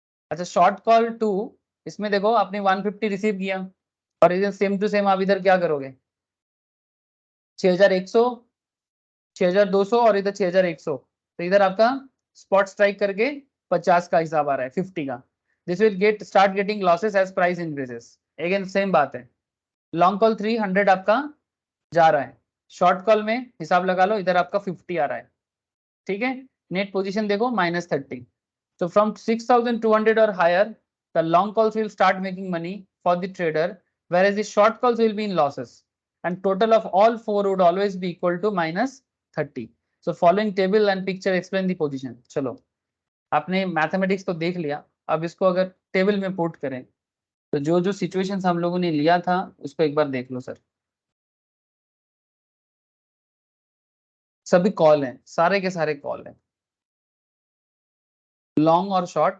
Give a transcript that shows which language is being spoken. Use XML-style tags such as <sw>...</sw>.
<hi>अच्छा short call 2, इसमें देखो आपने 150 रिसीव किया और इधर सेम टू सेम आप इधर क्या करोगे 6100, 6200 और इधर 6100, तो इधर आपका स्पॉट स्ट्राइक करके 50 का हिसाब आ रहा है 50 का।</hi> <en>This will get start getting losses as price increases.</en> <hi>Again same बात है, लॉन्ग कॉल 300 आपका जा रहा है, शॉर्ट कॉल में हिसाब लगा लो इधर आपका 50 आ रहा है, ठीक है।</hi> <en>Net position देखो -30, so from 6200 or higher the long calls will start making money for the trader, whereas the short calls will be in losses, and total of all four would always be equal to -30. so following table and picture explain the position।</en> <hi>चलो आपने mathematics तो देख लिया, अब इसको अगर table में put करें तो जो जो सिचुएशंस हम लोगों ने लिया था उसको एक बार देख लो सर। सभी कॉल हैं, सारे के सारे कॉल हैं, लॉन्ग और शॉर्ट।</hi>